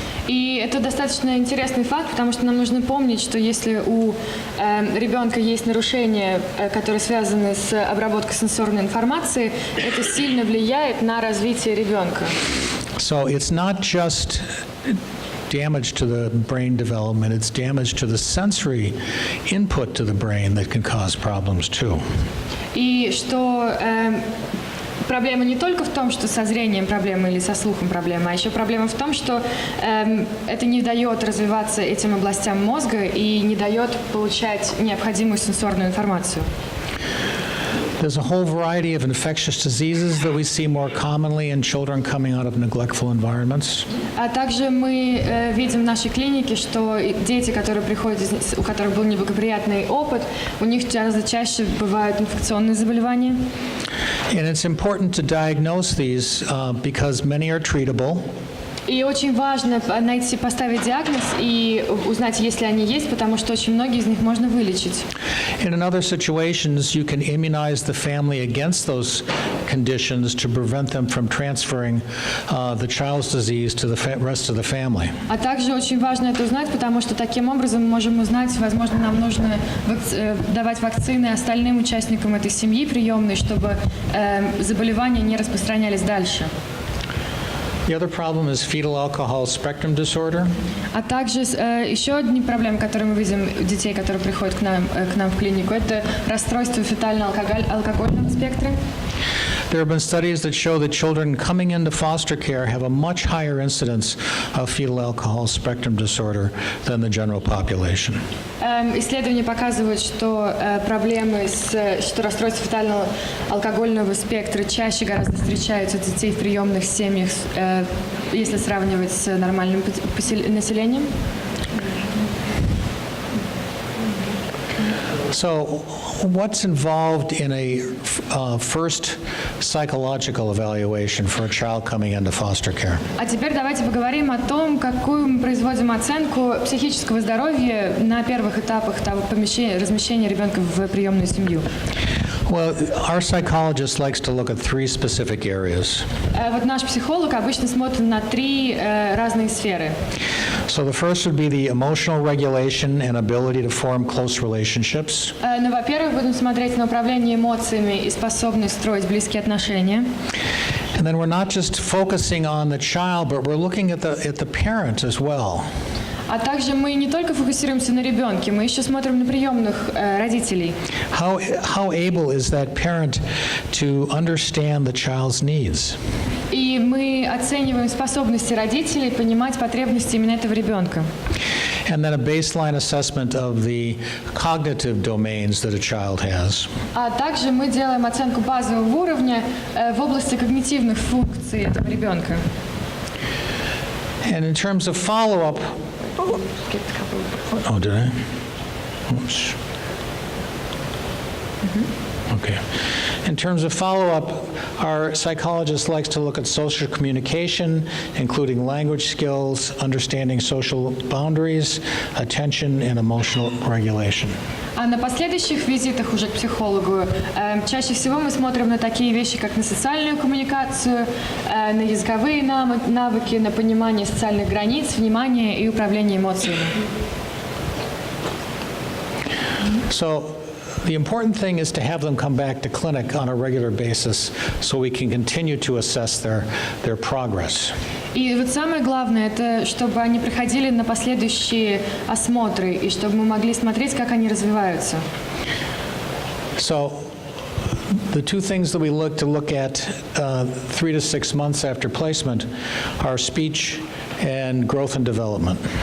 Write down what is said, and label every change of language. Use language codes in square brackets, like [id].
[ru] И это достаточно интересный факт, потому что нам нужно помнить, что если у ребенка есть нарушения, которые связаны с обработкой сенсорной информации, это сильно влияет на развитие ребенка. [en] So it's not just damage to the brain development, it's damage to the sensory input to the brain that can cause problems too. [ru] И что проблема не только в том, что со зрением проблема или со слухом проблема, а еще проблема в том, что это не дает развиваться этим областям мозга и не дает получать необходимую сенсорную информацию. [en] There's a whole variety of infectious diseases that we see more commonly in children coming out of neglectful environments. [ru] А также мы видим в нашей клинике, что дети, которые приходят, у которых был неблагоприятный опыт, у них гораздо чаще бывают инфекционные заболевания. [en] And it's important to diagnose these because many are treatable. [ru] И очень важно поставить диагноз и узнать, если они есть, потому что очень многие из них можно вылечить. [en] And in other situations, you can immunize the family against those conditions to prevent them from transferring the child's disease to the rest of the family. [ru] А также очень важно это узнать, потому что таким образом мы можем узнать, возможно, нам нужно давать вакцины остальным участникам этой семьи приемной, чтобы заболевания не распространялись дальше. [en] The other problem is fetal alcohol spectrum disorder. [ru] А также еще одни проблемы, которые мы видим у детей, которые приходят к нам в клинику, это расстройство фетально-алкогольного спектра. [en] There have been studies that show that children coming into foster care have a much higher incidence of fetal alcohol spectrum disorder than the general population. [ru] Исследования показывают, что что расстройство фетально-алкогольного спектра чаще гораздо встречаются у детей в приемных семьях, если сравнивать с нормальным населением. [en] So, what's involved in a first psychological evaluation for a child coming into foster care? [ru] А теперь давайте поговорим о том, какую мы производим оценку психического здоровья на первых этапах размещения ребенка в приемную семью. [en] Well, our psychologist likes to look at three specific areas. [ru] Вот наш психолог обычно смотрит на три разные сферы. [en] So the first would be the emotional regulation and ability to form close relationships. [ru] Ну, во-первых, будем смотреть на управление эмоциями и способность строить близкие отношения. [en] And then we're not just focusing on the child, but we're looking at the parent as well. [ru] А также мы не только фокусируемся на ребенке, мы еще смотрим на приемных родителей. [en] How able is that parent to understand the child's needs? [ru] И мы оцениваем способности родителей понимать потребности именно этого ребенка. [en] And then a baseline assessment of the cognitive domains that a child has. [ru] А также мы делаем оценку базового уровня в области когнитивных функций этого ребенка. [en] And in terms of follow-up, oh, did I? Oops. Okay. In terms of follow-up, our psychologist likes to look at social communication, including language skills, understanding social boundaries, attention, and emotional regulation. [ru] А на последующих визитах уже к психологу чаще всего мы смотрим на такие вещи, как на социальную коммуникацию, на языковые навыки, на понимание социальных границ, внимание и управление эмоциями. [en] So the important thing is to have them come back to clinic on a regular basis so we can continue to assess their progress. [ru] И вот самое главное, это чтобы они приходили на последующие осмотры, и чтобы мы могли смотреть, как они развиваются. [en] So the two things that we look at 3 to 6 months after placement are speech and growth and development.